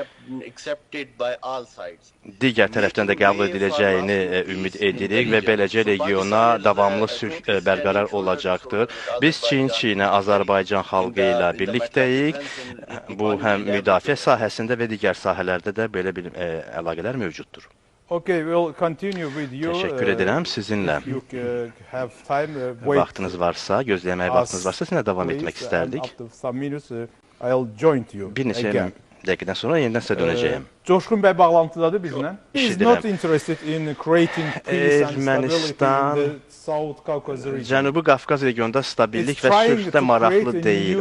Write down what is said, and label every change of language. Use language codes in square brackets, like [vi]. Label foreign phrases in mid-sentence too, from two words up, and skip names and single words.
[az] digər tərəfdən də qəbul ediləcəyini ümid edirik və beləcə regiona davamlı sülh bərqərar olacaqdır. Biz Çin-Çinə Azərbaycan xalqı ilə birlikdəyik. Bu həm müdafiə sahəsində və digər sahələrdə də belə bir əlaqələr mövcuddur. [en] Okay, we'll continue with you. [az] Təşəkkür edirəm sizinlə. Vaxtınız varsa, gözləməyə vaxtınız varsa, sizinlə davam etmək istərdik. Bir neçə dəqiqədən sonra yenidən sizə dönəcəyəm. Coşqun bəy bağlantıdadır bizlə. Ermənistan Cənubi Qafqaz regionunda stabillik və sülhdə maraqlı deyil.